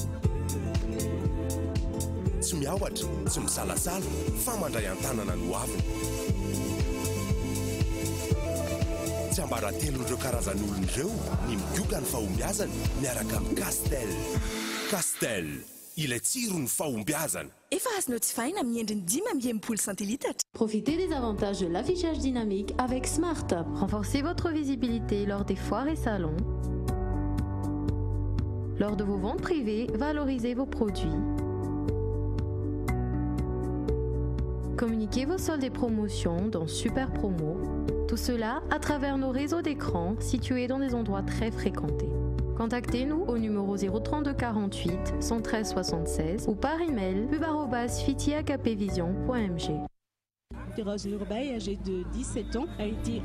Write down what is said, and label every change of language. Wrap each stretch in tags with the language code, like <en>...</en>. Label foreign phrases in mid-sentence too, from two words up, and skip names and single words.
<mg>Tsy miaohatra, tsy misalasala, fa mandray an-tanana no aviny. Tsy ambaratelo ireo karazan'olona ireo ny migioka ny fahombiazana miaraka amin'ny Castel. Castel, ilay tsiro ny fahombiazana. Efa azonao tsy fahina amin'ny endriny 10 centilitatra.</mg> <fr>Profitez des avantages de l'affichage dynamique avec Smart Up. Renforcez votre visibilité lors des foires et salons. Lors de vos ventes privées, valorisez vos produits. Communiquez vos soldes et promotions dans Super Promo. Tout cela à travers nos réseaux d'écran situés dans des endroits très fréquentés. Contactez-nous au numéro 032 48 113 76 ou par email pub@fiti-akpvision.mg. Rose Nurbaï, âgée de 17 ans, a été...</fr>